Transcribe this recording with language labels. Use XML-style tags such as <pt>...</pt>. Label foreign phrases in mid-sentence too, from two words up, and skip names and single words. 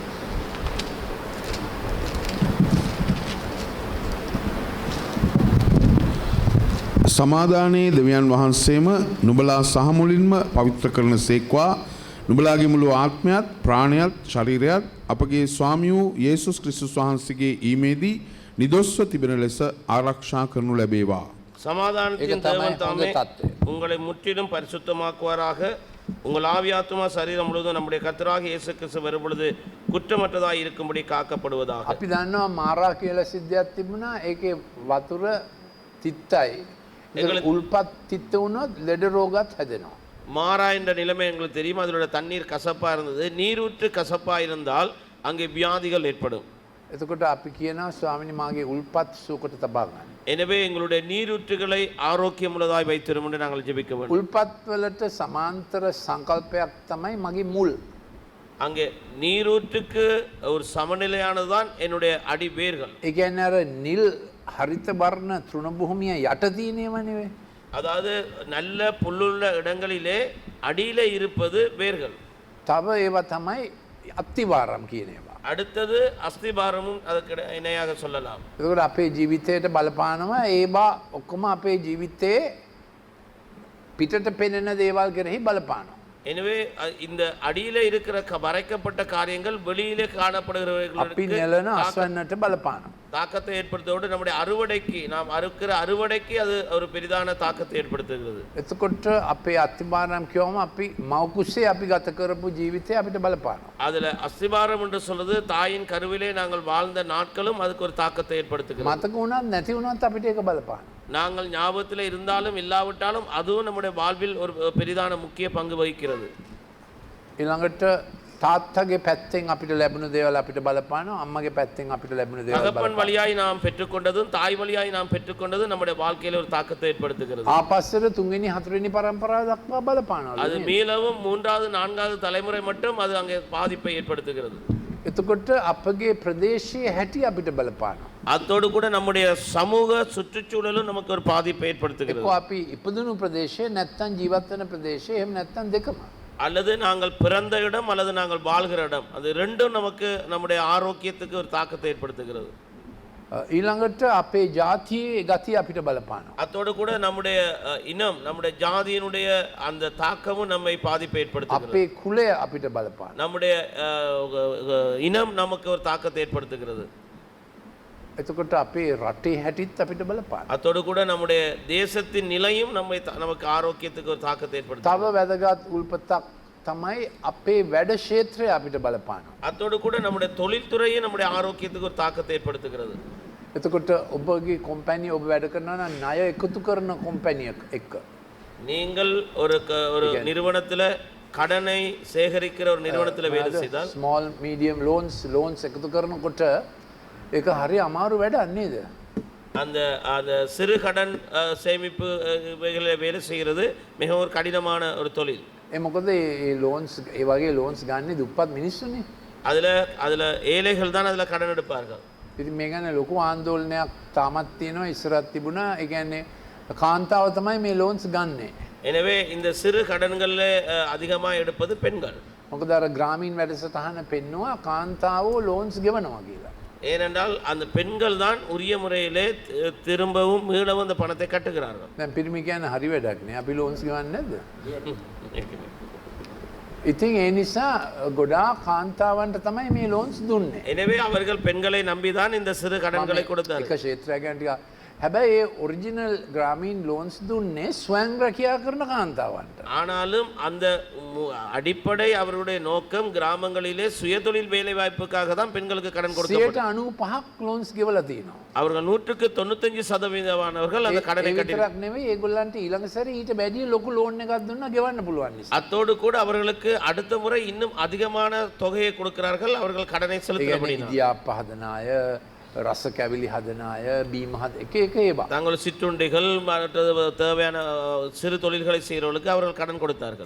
<si>සමාදානයේ දෙවියන් වහන්සේම නුඹලා සහමුලින්ම පවිත්‍ර කරන සේක්වා නුඹලාගේ මුළු ආත්මයත් ප්‍රාණයත් ශරීරයත් අපගේ ස්වාමී වූ යේසුස් ක්‍රිස්තුස් වහන්සේගේ ඊමේදී නිදොස්ව තිබෙන ලෙස ආරක්ෂා කරනු ලැබේවා.</si> <ta>சமாதானத்தின் தேவன் தாமே உங்களை முற்றிலும் பரிசுத்தமாக்குவாராக. உங்கள் ஆவியாத்மா சரீரம் முழுவதும் நம்முடைய கர்த்தராகிய இயேசு கிறிஸ்து வரும்பொழுது குற்றமற்றதாய் இருக்கும்படி காக்கப்படுவதாக.</ta> <si>අපි දන්නවා මාරා කියලා සිද්ධියක් තිබුණා. ඒකේ වතුර තිත්තයි. උල්පත් තිත්ත වුණොත් ලෙඩ රෝගත් හැදෙනවා.</si> <ta>மாறா என்ற நிலைமை எங்களுக்கு தெரியும். அதோட தண்ணீர் கசப்பா இருந்தது. நீரூற்று கசப்பா இருந்தால் அங்கே வியாதிகள் ஏற்படும்.</ta> <si>එතකොට අපි කියනවා ස්වාමිනී මාගේ උල්පත් සුවකට තබා ගන්න.</si> <ta>எனவே எங்களுடைய நீரூற்றுகளை ஆரோக்கியமுள்ளதாய் வைத்திரும் என்று நாங்கள் ஜெபிக்க வேண்டும்.</ta> <si>උල්පත් වලට සමාන්තර සංකල්පයක් තමයි මගේ මුල්.</si> <ta>அங்கே நீரூற்றுக்கு ஒரு சமநிலையானதுதான் என்னுடைய அடி வேர்கள்.</ta> <si>ඒ කියන්නේ අර නිල් හරිත වර්ණ තෘණභූමිය යට තියෙනේම නෙවෙයි.</si> <ta>அதாவது நல்ல புல்லுள்ள இடங்களிலே அடியில இருப்பது வேர்கள்.</ta> <si>තව ඒවා තමයි අත්තිවාරම් කියන ඒවා.</si> <ta>அடுத்தது அஸ்திபாரமும் அதுக்கு இணையாக சொல்லலாம்.</ta> <si>එතකොට අපේ ජීවිතයට බලපානවා ඒවා ඔක්කොම අපේ ජීවිතේ පිටට පෙනෙන දේවල් කෙරෙහි බලපානවා.</si> <ta>எனவே இந்த அடியில இருக்கிற மறைக்கப்பட்ட காரியங்கள் வெளியிலே</ta> <si>අපි</si> <ta>காணப்படுகிறவர்களுக்கு</ta> <si>නෙලන අස්වැන්නට බලපානවා.</si> <ta>தாக்கத்தை ஏற்படுத்துவதோடு நம்முடைய அறுவடைக்கு நாம் அறுக்கிற அறுவடைக்கு அது ஒரு பெரிதான தாக்கத்தை ஏற்படுத்துகிறது.</ta> <si>එතකොට අපේ අත්තිවාරම් කියවම අපි මව්කුසේ අපි ගත කරපු ජීවිතය අපිට බලපානවා.</si> <ta>அதுல அஸ்திபாரம் என்று சொல்றது தாயின் கருவிலே நாங்கள் வாழ்ந்த நாட்களும் அதுக்கு ஒரு தாக்கத்தை ஏற்படுத்துகிறது.</ta> <si>මතක වුණත් නැති වුණත් අපිට ඒක බලපානවා.</si> <ta>நாங்கள் ஞாபகத்தில் இருந்தாலும் இல்லாவிட்டாலும் அதுவும் நம்முடைய வாழ்வில் ஒரு பெரிதான முக்கிய பங்கு வகிக்கிறது.</ta> <si>ඊළඟට තාත්තගේ පැත්තෙන් අපිට ලැබුණු දේවල් අපිට බලපානවා. අම්මගේ පැත්තෙන් අපිට ලැබුණු දේවල්</si> <ta>தகப்பன் வழியாய் நாம் பெற்றுக்கொண்டதும் தாய் வழியாய் நாம் பெற்றுக்கொண்டதும் நம்முடைய வாழ்க்கையில ஒரு தாக்கத்தை ஏற்படுத்துகிறது.</ta> <si>ආපස්සට තුන්වෙනි හතරවෙනි පරම්පරාව දක්වා බලපානවා.</si> <ta>அது மீளவும் 3வது 4வது தலைமுறை மட்டும் அது அங்கே பாதிப்பை ஏற்படுத்துகிறது.</ta> <si>එතකොට අපගේ ප්‍රදේශයේ හැටි අපිට බලපානවා.</si> <ta>அதோடு கூட நம்முடைய சமூக சுற்றுச்சூழலும் நமக்கு ஒரு பாதிப்பை ஏற்படுத்துகிறது.</ta> <si>එක්ක අපි ඉපදුණු ප්‍රදේශයේ නැත්තම් ජීවත් වෙන ප්‍රදේශයේ එහෙම නැත්තම් දෙකම.</si> <ta>அல்லது நாங்கள் பிறந்த இடம் அல்லது நாங்கள் வாழ்கிற இடம் அது ரெண்டும் நமக்கு நம்முடைய ஆரோக்கியத்துக்கு ஒரு தாக்கத்தை ஏற்படுத்துகிறது.</ta> <si>ඊළඟට අපේ ජාතියේ ගතිය අපිට බලපානවා.</si> <ta>அதோடு கூட நம்முடைய இனம் நம்முடைய ஜாதியினுடைய அந்த தாக்கமும் நம்மை பாதிப்பை ஏற்படுத்துகிறது.</ta> <si>අපේ කුලය අපිට බලපානවා.</si> <ta>நம்முடைய இனம் நமக்கு ஒரு தாக்கத்தை ஏற்படுத்துகிறது.</ta> <si>එතකොට අපේ රටේ හැටිත් අපිට බලපානවා.</si> <ta>அதோடு கூட நம்முடைய தேசத்தின் நிலையும் நமக்கு ஆரோக்கியத்துக்கு ஒரு தாக்கத்தை ஏற்படுத்தும்.</ta> <si>තව වැදගත් උල්පතක් තමයි අපේ වැඩ ක්ෂේත්‍රය අපිට බලපානවා.</si> <ta>அதோடு கூட நம்முடைய தொழில்துறையும் நம்முடைய ஆரோக்கியத்துக்கு ஒரு தாக்கத்தை ஏற்படுத்துகிறது.</ta> <si>එතකොට ඔබගේ කොම්පැනි ඔබ වැඩ කරනවා නම් ණය එකතු කරන කොම්පැනි එක්ක</si> <ta>நீங்கள் ஒரு நிறுவனத்துல கடனை சேகரிக்கிற ஒரு நிறுவனத்துல வேலை செய்தால்</ta> <en>small medium loans</en> <si>එකතු කරනකොට ඒක හරි අමාරු වැඩක් නේද?</si> <ta>அந்த அந்த சிறு கடன் சேமிப்பு இவைகளை வேலை செய்கிறது மிகவும் ஒரு கடினமான ஒரு தொழில்.</ta> <si>ඒ මොකද ඒ ලෝන්ස් ඒ වගේ ලෝන්ස් ගන්නේ දුප්පත් මිනිස්සුනේ.</si> <ta>அதில் ஏழைகள் தான் அதில் கடன் எடுப்பார்கள்.</ta> <si>ඉතින් මේ ගැන ලොකු ආందోලනයක් තාමත් තියෙනවා ඉස්සරහත් තිබුණා. ඒ කියන්නේ කාන්තාව තමයි මේ ලෝන්ස් ගන්නෙ.</si> <ta>எனவே இந்த சிறு கடன்களில் அதிகமாக எடுப்பது பெண்கள்.</ta> <si>මොකද අර ග්‍රාමීන් වැඩසටහන පෙන්නවා කාන්තාවෝ ලෝන්ස් ගෙවනවා කියලා.</si> <ta>ஏனென்றால் அந்த பெண்கள் தான் உரிய முறையிலே திரும்பவும் மீளவும் அந்த பணத்தை கட்டுகிறார்கள்.</ta> <si>දැන් පිරිමි කියන්නේ හරි වැඩක් නේ. අපි ලෝන්ස් ගෙවන්නේ නැද්ද? ඉතින් ඒ නිසා ගොඩාක් කාන්තාවන්ට තමයි මේ ලෝන්ස් දුන්නේ.</si> <ta>எனவே அவர்கள் பெண்களை நம்பிதான் இந்த சிறு கடன்களை கொடுத்தார்கள்.</ta> <si>එක ක්ෂේත්‍රයක් ගැන ටිකක් හැබැයි ඒ ඔරිජිනල් ග්‍රාමීන් ලෝන්ස් දුන්නේ ස්වයං රැකියා කරන කාන්තාවන්ට.</si> <ta>ஆனாலும் அந்த அடிப்படை அவருடைய நோக்கம் கிராமங்களிலே சுயதொழில் வேலை வாய்ப்புக்காக தான் பெண்களுக்கு கடன் கொடுக்கப்பட்டது.</ta> <si>95% ලෝන්ස් ගෙවලා තියෙනවා.</si> <ta>அவர்கள் 195% அந்த கடனை</ta> <si>ඒ</si> <ta>கட்டி</ta> <si>විතරක් නෙවෙයි ඒගොල්ලන්ට ඊළඟ සැරේ ඊට වැඩිය ලොකු ලෝන් එකක් දුන්නා ගෙවන්න පුළුවන් නිසා.</si> <ta>அத்தோடு கூட அவர்களுக்கு அடுத்த முறை இன்னும் அதிகமான தொகையை கொடுக்கிறார்கள் அவர்கள் கடனை</ta> <si>ඒ</si> <ta>செலுத்துகிறபடினால்.</ta> <si>ඉදියාප්ප හදන අය, රස කැවිලි හදන අය, බීම හද එක එක ඒවා.</si> <ta>தாங்கள் சிற்றுண்டிகள் மற்றது தேவையான சிறு தொழில்களை செய்கிறவர்களுக்கு அவர்கள் கடன் கொடுத்தார்கள்.</ta>